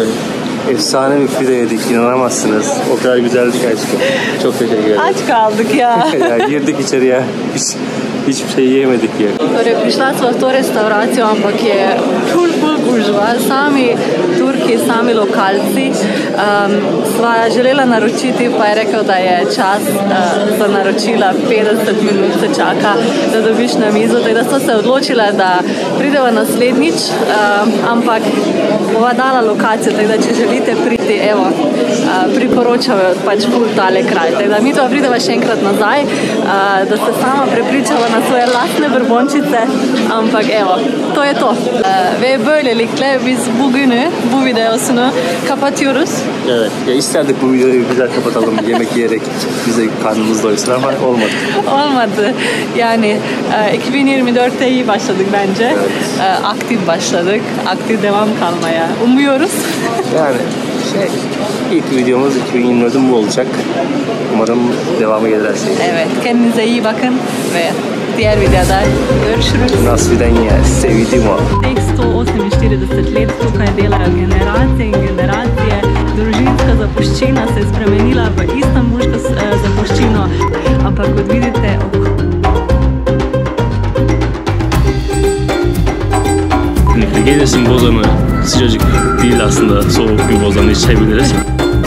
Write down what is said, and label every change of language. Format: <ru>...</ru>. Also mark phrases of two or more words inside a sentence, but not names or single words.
<tr>Efsane bir pide yedik, inanamazsınız. O kadar güzeldi ki aşkım. Çok teşekkür ederim. Aç kaldık ya. Ya girdik içeriye. Hiçbir şey yemedik ya.</tr> <sl>Torej, prišla sva v to restauracijo, ampak je ful gužva. Sami Turki, sami lokalci. Sva želela naročiti, pa je rekel, da je čas za naročila 50 minut se čaka, da dobiš na mizo. Tako da sva se odločila, da prideva naslednjič, ampak bova dala lokacijo, tako da če želite priti, evo, priporočam pač ful tale kraj. Tako da mi dva prideva še enkrat nazaj, da se sama prepričava na svoje lastne brbončice, ampak evo, to je to.</sl> <tr>Ve böylelikle biz bugünü, bu videosunu kapatıyoruz. Evet, ya isterdik bu videoyu güzel kapatalım yemek yiyerek bize karnımız doysun ama olmadı. Olmadı. Yani 2024'te iyi başladık bence. Evet. Aktif başladık. Aktif devam kalmaya umuyoruz. Yani ilk videomuz 2024'ün bu olacak. Umarım devamı gelir her şey. Evet, kendinize iyi bakın ve diğer videoda görüşürüz.</tr> <sl>Nasvidenje, se vidimo. Teh 148 let tukaj delajo generacije in generacije. Družinska zapuščina se je spremenila v istanbulsko zapuščino, ampak kot vidite...</sl> <tr>Gelirsin Bozan'ı, sıcacık değil aslında, soğuk bir Bozan'ı içebiliriz.</tr>